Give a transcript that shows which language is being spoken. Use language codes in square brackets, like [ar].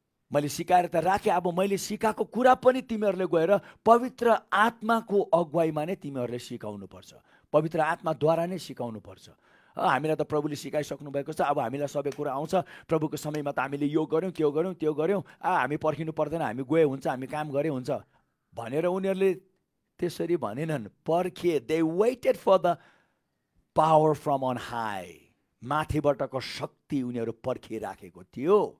[ne] मैले सिकाएर त राखेँ, अब मैले सिकाएको कुरा पनि तिमीहरूले गएर पवित्र आत्माको अगुवाईमा नै तिमीहरूले सिकाउनुपर्छ, पवित्र आत्माद्वारा नै सिकाउनुपर्छ। हामीलाई त प्रभुले सिकाइसक्नु भएको छ, अब हामीलाई सबै कुरा आउँछ, प्रभुको समयमा त हामीले यो गऱ्यौँ, त्यो गऱ्यौँ, त्यो गऱ्यौँ, हामी पर्खिनु पर्दैन, हामी गए हुन्छ, हामी काम गरे हुन्छ। भनेर उनीहरूले त्यसरी भनेनन्, पर्खिए। [en] They waited for the power from on high. [ne] माथिबाटको शक्ति उनीहरू पर्खिराखेको थियो।